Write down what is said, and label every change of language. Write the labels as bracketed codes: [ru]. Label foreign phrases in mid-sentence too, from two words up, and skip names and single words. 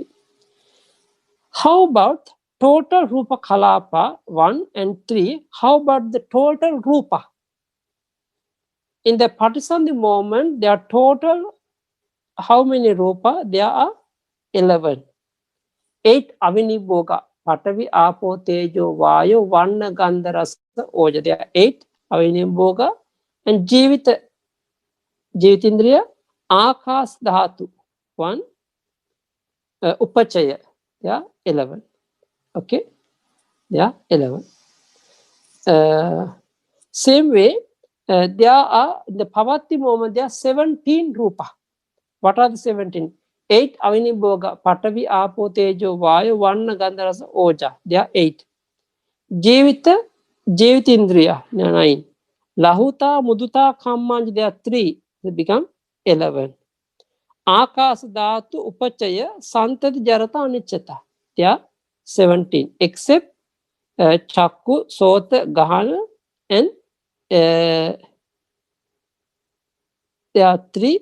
[en] How about total [pi] rupa kalapa [en] 1 and 3? How about the total rupa? In the Patisandhi moment, there are total, how many rupa? There are 11. [pi] 8 avinibhoga, Patavi, Apo, Tejo, Vayo, Vanna, Gandha, Rasa, Oja. [en] There are 8 avinibhoga. And [pi] Jivitindriya, Akas Dhatu, [en] 1. Upachaya, yeah, 11. Okay, yeah, 11. Same way, there are, in the Pavatti moment, there are 17 rupa. What are the 17? [pi] 8 avinibhoga, Patavi, Apo, Tejo, Vayo, Vanna, Gandha, Rasa, Oja. [en] There are 8. Jivitindriya, 9. [pi] Lahuta, Muduta, Kammanj, [en] there are 3. They become 11. [pi] Akas Dhatu, Upachaya, Santati, Jarata, Anichata. [en] They are 17. Except [pi] Chakku, Sota, Gahana, [en] and there are 3.